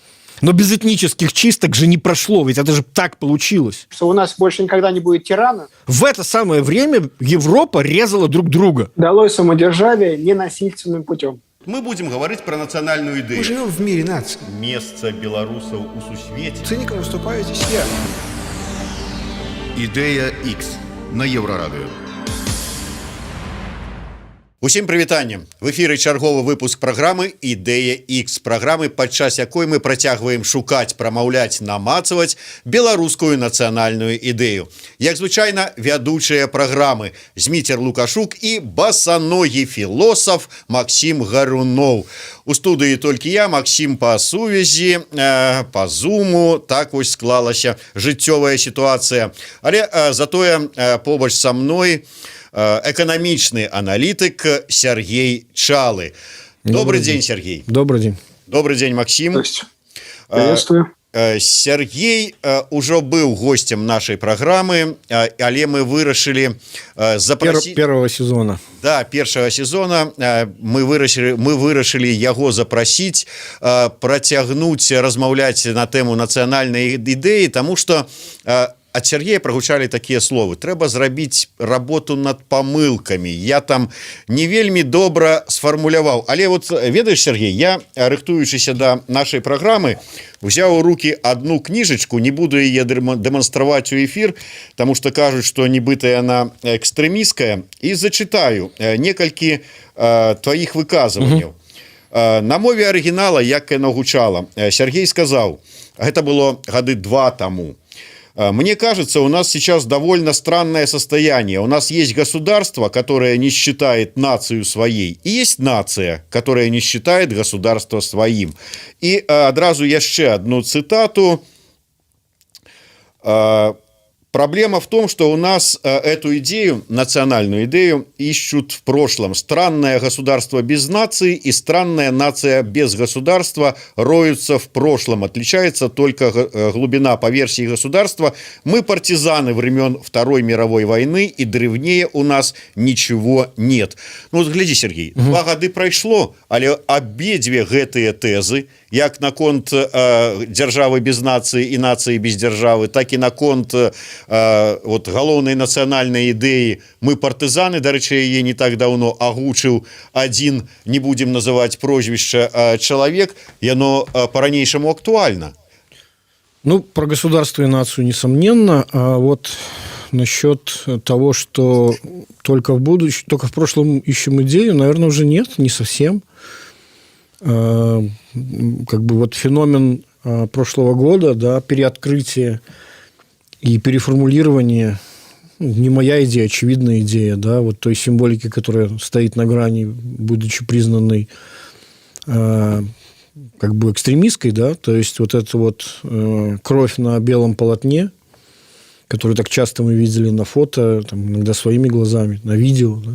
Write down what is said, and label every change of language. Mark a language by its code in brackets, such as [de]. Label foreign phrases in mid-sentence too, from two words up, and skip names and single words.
[ru] Но без этнических чисток же не прошло, ведь это же так получилось. Что у нас больше никогда не будет тирана. В это самое время Европа резала друг друга. Далось самодержавие ненасильственным путем. Мы будем говорить про национальную идею. Мы живем в мире наций. Место белорусов [be] у сусвете. [ru] Циником выступаю здесь я. [be] Ідэя X на Еўрарадыё. Усім прывітанне. В эфіры чарговы выпуск праграмы «Ідэя X», праграмы, падчас якой мы працягваем шукаць, прамаўляць, намацаваць беларускую нацыянальную ідэю. Як звычайна, вядучыя праграмы Зміцер Лукашук і басаногі філосаф Максім Гаруноў. У студыі толькі я, Максім, па сувязі, па зуму, так вось склалася жыццёвая сітуацыя. Але затое побач са мной [ru] экономичный аналитик [be] Сергей Чалы. [ru] Добрый день, Сергей. Добрый день. Добрый день, Максим. Приветствую. Сергей уже был гостем нашей программы, [be] але мы вырашили [ru] запросить... Первого сезона. Да, первого сезона мы [be] вырашили яго [ru] запросить, [be] працягнуть, размаўляць [ru] на тему национальной идеи, потому что от Сергея прогучали такие словы: [be] трэба зрабіць работу над помылками. Я там не вельмі добра сфармуляваў. Але вот ведаеш, [ru] Сергей, я, рыхтуючыся до нашей программы, взял у руки одну книжечку, не буду ее демонстровать у эфир, потому что кажут, что нібыта она экстремистская, и зачитаю [be] некалькі твоих выказыванняў. На мове [ru] оригинала, [be] як яно гучала, [ru] Сергей сказал, это было гады 2 тому: мне кажется, у нас сейчас довольно странное состояние. У нас есть государство, которое не считает нацию своей, и есть нация, которая не считает государство своим. [be] И одразу яшчэ [ru] одну цитату. Проблема в том, что у нас эту идею, национальную идею, ищут в прошлом. Странное государство без нации и странная нация без государства роются в прошлом. Отличается только глубина по версии государства. Мы партизаны времен Второй мировой войны, и древнее у нас ничего нет. Ну вот гляди, [be] Сергей, 2 гады прайшло, але абедзве гэтыя тэзы, як наконт дзяржавы без нации и нации без дзяржавы, так и наконт вот галоўнай нацыянальнай ідэі мы партызаны, дарэчы, яе [ru] не так давно [be] агучыў один, [ru] не будем называть [be] прозвішча, чалавек, яно по-ранейшаму актуальна. [ru] Ну, про государство и нацию несомненно, а вот насчет того, что только в прошлом ищем идею, наверное, уже нет, не совсем. Как бы вот феномен прошлого года, да, переоткрытие и переформулирование, не моя идея, очевидная идея, да, вот той символики, которая стоит на грани, будучи признанной как бы экстремистской, да, то есть вот эта вот кровь на белом полотне, которую так часто мы видели на фото, там, иногда своими глазами, на видео, да.